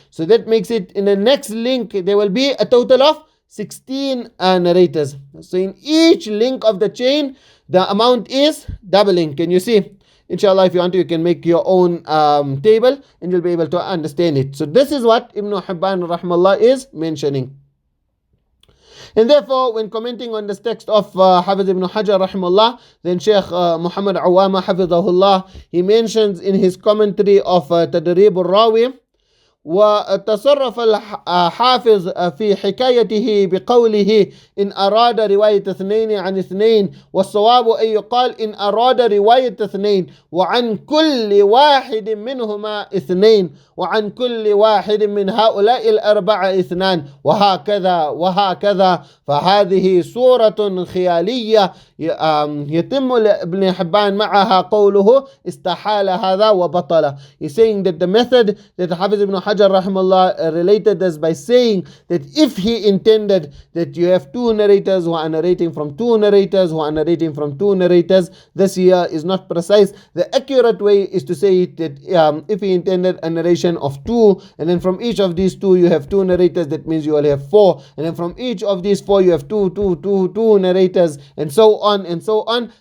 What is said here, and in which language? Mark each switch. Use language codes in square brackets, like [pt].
[en] So that makes it in the next link there will be a total of 16 narrators. So in each link of the chain the amount is doubling. Can you see? Inshallah, if you want to, you can make your own table and you'll be able to understand it. So this is what Ibn Hibbān rahimahullah is mentioning. And therefore, when commenting on this text of Hafiz ibn Hajar rahimahullah, then Shaykh Muhammad Awama hafidhahullah, he mentions in his commentary of Tadrīb al-Rāwi, [ar] وتصرف الحافظ في حكايته بقوله إن أراد رواية اثنين عن اثنين، والصواب أن يقال إن أراد رواية اثنين وعن كل واحد منهما اثنين وعن كل واحد من هؤلاء الأربعة اثنان وهكذا. فهذه صورة خيالية يتم لابن حبان معها قوله استحال هذا وبطل. [en] He's saying that the method that Hafiz ibn Hajar rahimahullah related this by saying that if he intended that you have 2 narrators who are narrating from 2 narrators who are narrating from 2 narrators, this here is not precise. The accurate way is to say that if he intended a narration of 2, and then from each of these 2 you have 2 narrators, that means you only have 4, and then from each of these 4 you have two narrators, and so on and so on.